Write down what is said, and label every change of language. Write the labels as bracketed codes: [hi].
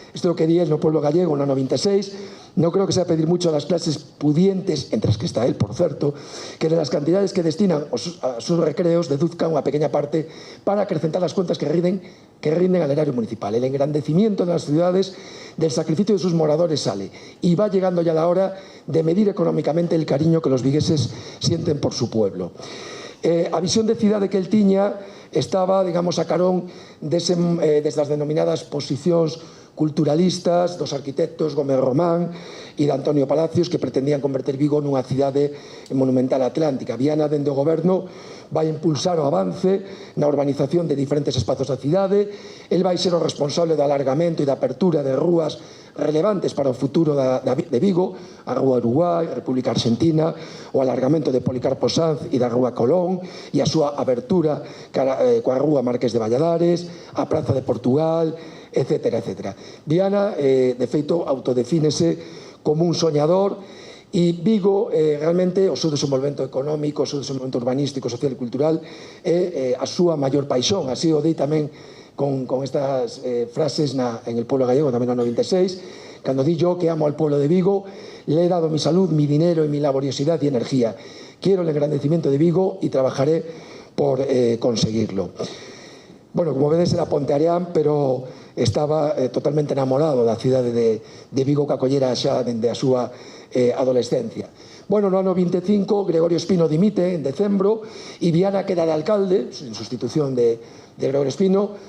[gl] Isto é o que di el no Pueblo Gallego no 96. [es] Non creo que sea pedir mucho a las clases pudientes, [gl] entre as que está él, por certo, [es] que de las cantidades que destinan a sus recreos deduzcan unha pequeña parte para acrecentar las cuentas que rinden al erario municipal. El engrandecimiento de las ciudades, del sacrificio de sus moradores sale, y va llegando ya la hora de medir económicamente el cariño que los vigueses sienten por su pueblo. [gl] A visión de cidade que el tiña estaba, digamos, a carón destas denominadas posicións culturalistas dos arquitectos Gómez Román e de Antonio Palacios, que pretendían converter Vigo nunha cidade monumental atlántica. Viana, dende o goberno, vai impulsar o avance na urbanización de diferentes espazos da cidade. El vai ser o responsable do alargamento e da apertura de rúas relevantes para o futuro de Vigo, a Rúa Uruguai, a República Argentina, o alargamento de Policarpo Sanz e da Rúa Colón, e a súa abertura coa Rúa Marqués de Valladares, a Praza de Portugal, etc. Viana, de feito, autodefínese como un soñador, e Vigo, realmente, o seu desenvolvemento económico, o seu desenvolvemento urbanístico, social e cultural é a súa maior paixón. Así o dei tamén con estas frases en el Pueblo Gallego, tamén no 96, cando di [es] yo que amo al pueblo de Vigo, le he dado mi salud, mi dinero y mi laboriosidad y energía. Quiero el engrandecimiento de Vigo y trabajaré por conseguirlo. [gl] Bueno, como vedes, era ponteareán, pero estaba totalmente enamorado da cidade de Vigo, que acollera xa dende a súa adolescencia. Bueno, no ano 25, Gregorio Espino dimite en decembro e Viana queda de alcalde, en sustitución de Gregorio Espino.